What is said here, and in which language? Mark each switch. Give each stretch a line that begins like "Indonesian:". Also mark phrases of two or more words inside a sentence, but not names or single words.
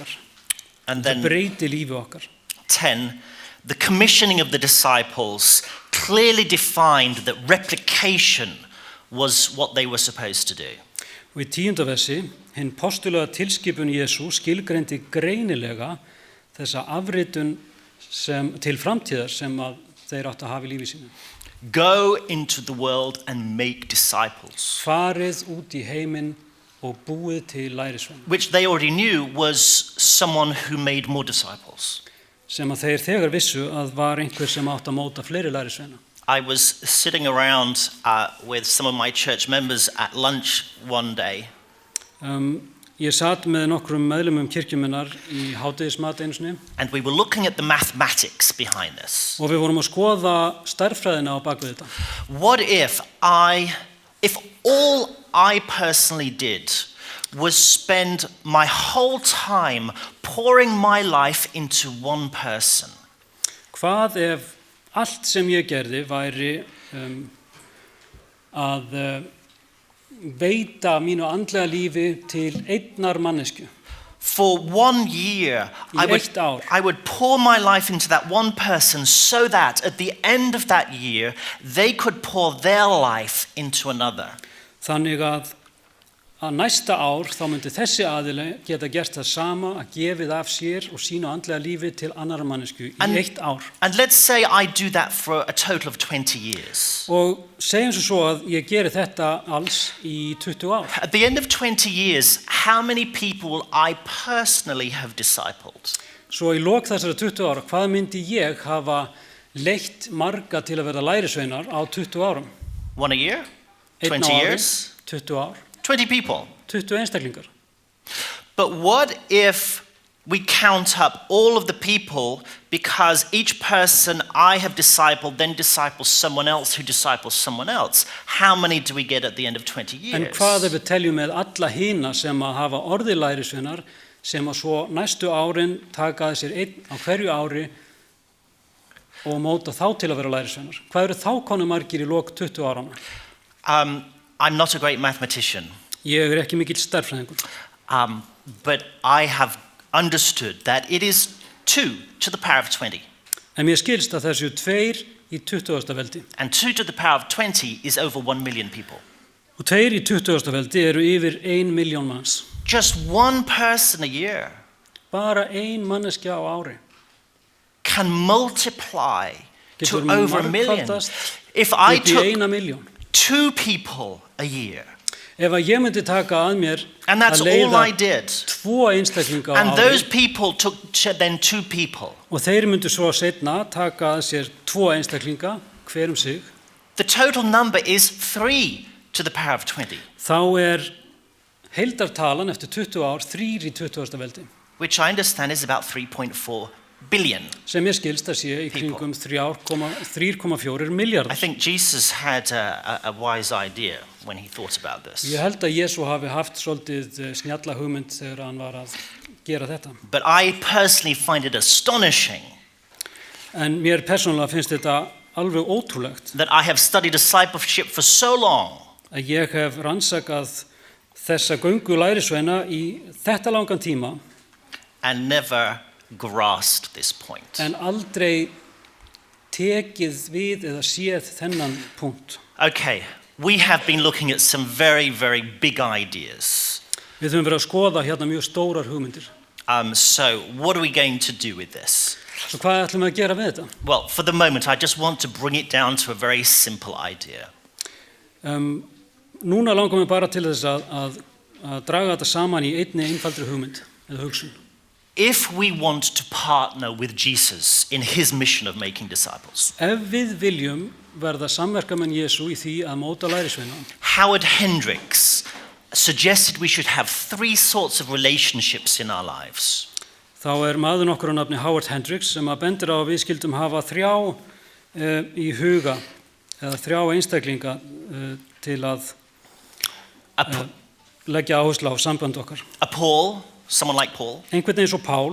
English: And then
Icelandic: breyti lífi okkar.
English: 10, the commissioning of the disciples clearly defined that replication was what they were supposed to do.
Icelandic: Og í 10. versi, hinn postulega tilskipun Jesú skilgreindi greinilega þessa afritun sem, til framtíðar sem að þeir áttu að hafa í lífi sínu.
English: Go into the world and make disciples.
Icelandic: Farið út í heiminn og búið til lærisveina.
English: Which they already knew was someone who made more disciples.
Icelandic: Sem að þeir þegar vissu að var einhver sem átti að móta fleiri lærisveina.
English: I was sitting around with some of my church members at lunch one day.
Icelandic: Ég satt með nokkrum meðlumum kirkjuminnar í hádegismat einu sinni.
English: And we were looking at the mathematics behind this.
Icelandic: Og við vorum að skoða stærðfræðina á bak við þetta.
English: What if all I personally did was spend my whole time pouring my life into one person?
Icelandic: Hvað ef allt sem ég gerði væri að veita mínu andlega lífi til einnar mannesku.
English: For 1 year, I would pour my life into that one person so that at the end of that year, they could pour their life into another.
Icelandic: Þannig að næsta ár þá myndi þessi aðili geta gert það sama, að gefið af sér og sínu andlega lífi til annarra mannesku í eitt ár.
English: And let's say I do that for a total of 20 years.
Icelandic: Og segjum svo að ég geri þetta alls í 20 ár.
English: At the end of 20 years, how many people will I personally have discipled?
Icelandic: Svo í lok þessara 20 ára, hvað myndi ég hafa leitt marga til að verða lærisveinar á 20 árum?
English: 1 a year? 20 years?
Icelandic: 20 ár.
English: 20 people.
Icelandic: 20 einstaklingar.
English: But what if we count up all of the people, because each person I have discipled then disciples someone else who disciples someone else? How many do we get at the end of 20 years?
Icelandic: En hvað ef við teljum með alla hina sem að hafa orðið lærisveinar sem að svo næstu árin taka sér einn á hverju ári og móta þá til að vera lærisveinar? Hvað eru þá konum margir í lok 20 ára?
English: I'm not a great mathematician.
Icelandic: Ég ekki mikill stærðfræðingur.
English: But I have understood that it is 2 to the power of 20.
Icelandic: En mér skilst að það séu 2 í 20. veldi.
English: And 2 to the power of 20 is over 1 million people.
Icelandic: Og 2 í 20. veldi eru yfir 1 milljón manns.
English: Just one person a year
Icelandic: Bara ein manneskja á ári
English: can multiply to
Icelandic: getur
English: over 1 million.
Icelandic: margfaldast
English: If I
Icelandic: upp í
English: took
Icelandic: 1 milljón.
English: 2 people a year,
Icelandic: Ef að ég myndi taka að mér
English: and that's
Icelandic: að
English: all I
Icelandic: leiða
English: did,
Icelandic: 2 einstaklinga á
English: and those
Icelandic: ári
English: people took then 2 people,
Icelandic: og þeir myndu svo seinna taka að sér 2 einstaklinga hver sig,
English: the total number is 3 to the power of 20.
Icelandic: þá heildartalan eftir 20 ár 3 í 20. veldi.
English: Which I understand is about 3.4 billion.
Icelandic: Sem ég skilst að sé í kringum 3,4
English: I
Icelandic: miljardar.
English: think Jesus had a wise idea when he thought about this.
Icelandic: Ég held að Jésu hafi haft svolítið snjalla hugmynd þegar hann var að gera þetta.
English: But I personally find it astonishing
Icelandic: En mér persónulega finnst þetta alveg ótrúlegt
English: that I have studied discipleship for so long
Icelandic: að ég hef rannsakað þessa göngu lærisveina í þetta langan tíma
English: and never grasped this point.
Icelandic: en aldrei tekið við eða séð þennan punkt.
English: Okay, we have been looking at some very, very big ideas.
Icelandic: Við höfum verið að skoða hérna mjög stórar hugmyndir.
English: So what are we going to do with this?
Icelandic: Svo hvað ætlum við að gera við þetta?
English: Well, for the moment, I just want to bring it down to a very simple idea.
Icelandic: Núna langar við bara til þess að draga þetta saman í einni einfaldri hugmynd eða hugsun.
English: If we want to partner with Jesus in his mission of making disciples,
Icelandic: Ef við viljum verða samverkamenn Jesú í því að móta lærisveina,
English: Howard Hendricks suggested we should have 3 sorts of relationships in our lives.
Icelandic: þá maður nokkur á nafni Howard Hendricks sem að bendir á að við skildum hafa 3 í huga eða 3 einstaklinga til að leggja áherslu á samband okkar.
English: Someone like Paul,
Icelandic: Einhvern eins og Pál,